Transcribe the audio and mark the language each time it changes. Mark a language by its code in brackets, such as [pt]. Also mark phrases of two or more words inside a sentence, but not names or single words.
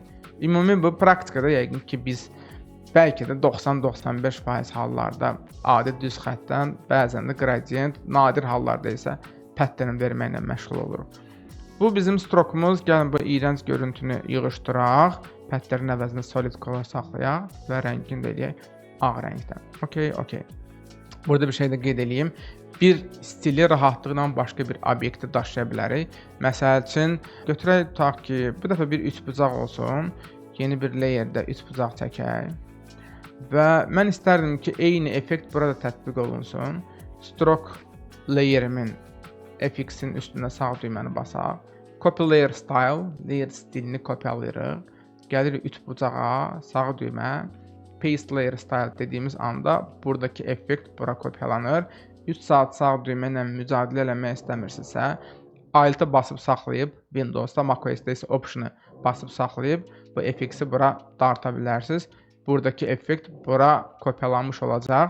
[az] Ümumi bu praktikada yəqin ki, biz bəlkə də 90-95% hallarda adi düz xəttdən, bəzən də gradient, nadir hallarda isə pattern verməklə məşğul oluruq. Bu bizim strokumuz. Gəlin bu iyrənc görüntünü yığışdıraq. Pattern əvəzinə [en] solid color [az] saxlayaq və rəngini də eləyək ağ rəngdən. Okay. Burada bir şey də qeyd edeyim. Bir stili rahatlıqla başqa bir obyekti daşıya bilərik. Məsəl üçün götürək tutaq ki, bu dəfə bir üçbucaq olsun. Yeni bir layerdə üçbucaq çəkək. Və mən istərdim ki, eyni effekt burada tətbiq olunsun. [en] Stroke layerimin [az] FX-in üstünə sağ düyməni basaq. [en] Copy layer style, [az] layer stilini kopyalayırıq. Gəlirik üçbucağa, sağ düymə, [en] paste layer style [az] dediyimiz anda buradakı effekt bura kopyalanır. 3 saat sağ düymə ilə mücadilə eləmək istəmirsinizsə, Alt-ı basıb saxlayıb, Windows-da, macOS-da isə Option-ı basıb saxlayıb, bu effekti bura darta bilərsiniz. Buradakı effekt bura kopyalanmış olacaq.